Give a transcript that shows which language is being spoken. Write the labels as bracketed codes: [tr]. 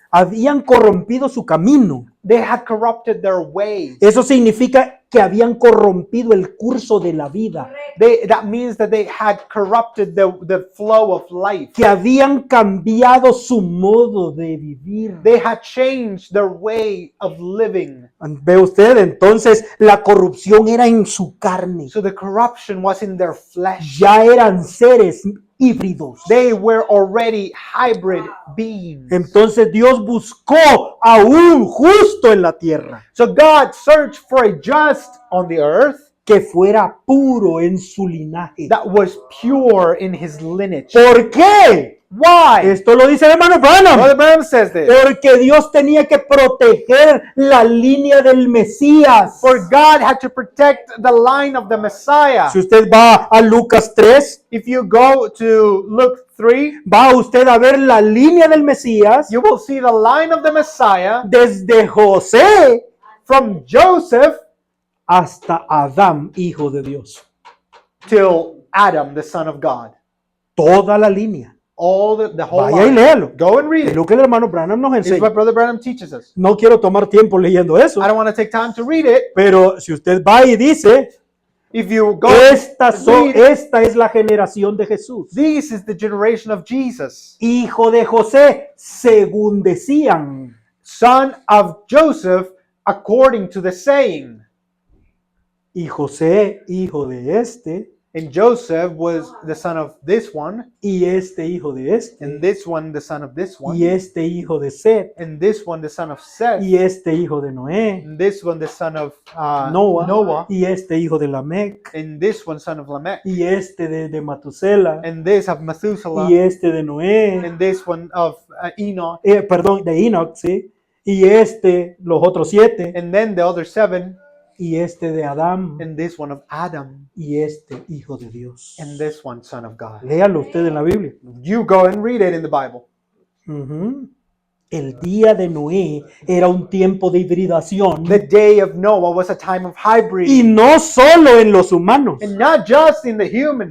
[es] Habían corrompido su camino. [en] They had corrupted their way. [es] Eso significa que habían corrompido el curso de la vida, [en] That means that they had corrupted the flow of life. [es] que habían cambiado su modo de vivir. [en] They had changed their way of living. [es] Ve usted, entonces la corrupción era en su carne. [en] So the corruption was in their flesh. [es] Ya eran seres híbridos. [en] They were already hybrid beings. [es] Entonces Dios buscó a un justo en la tierra [en] So God searched for a just on the earth [es] que fuera puro en su linaje. [en] that was pure in his lineage. [es] ¿Por qué? [en] Why? [es] Esto lo dice el hermano Branham. [en] Brother Branham says this. [es] Porque Dios tenía que proteger la línea del Mesías. [en] For God had to protect the line of the Messiah. [es] Si usted va a Lucas 3, [en] If you go to Luke 3, [es] va usted a ver la línea del Mesías [en] you will see the line of the Messiah [es] desde José [en] from Joseph [es] hasta Adán, hijo de Dios. [en] till Adam, the son of God. [es] Toda la línea. [en] All the whole [es] Vaya y [en] line. [es] léalo. [en] Go and read [es] Es [en] it. [es] lo que el hermano Branham nos [en] This is what [es] enseña. [en] Brother Branham teaches us. [es] No quiero tomar tiempo leyendo eso, [en] I don't want to take time to read it. [es] pero si usted va y dice, [en] If you go [es] esta [en] read, [es] es la generación de Jesús, [en] this is the generation of Jesus. [es] hijo de José, según decían. [en] son of Joseph, according to the saying. [es] Y José, hijo de este, [en] And Joseph was the son of this one, [es] y este hijo de este, [en] and this one the son of this one, [es] y este hijo de Set, [en] and this one the son of Seth, [es] y este hijo de Noé, [en] and this one the son of [es] Noah, y este hijo de Lamec, [en] and this one son of Lamech, [es] y este de Matusela, [en] and this of Methuselah, [es] y este de Noé, [en] and this one of Enoch, [es] perdón, de Enoch, ¿sí? Y los otros 7, [en] and then the other 7, [es] y este de Adán, [en] and this one of Adam, [es] y este hijo de Dios. [en] and this one son of God. [es] Léalo usted en la Biblia. [en] You go and read it in the Bible. Ujú. [es] El día de Noé era un tiempo de hibridación, [en] The day of Noah was a time of [es] y [en] hybriding, [es] no solo en los humanos, [en] and not just in the humans,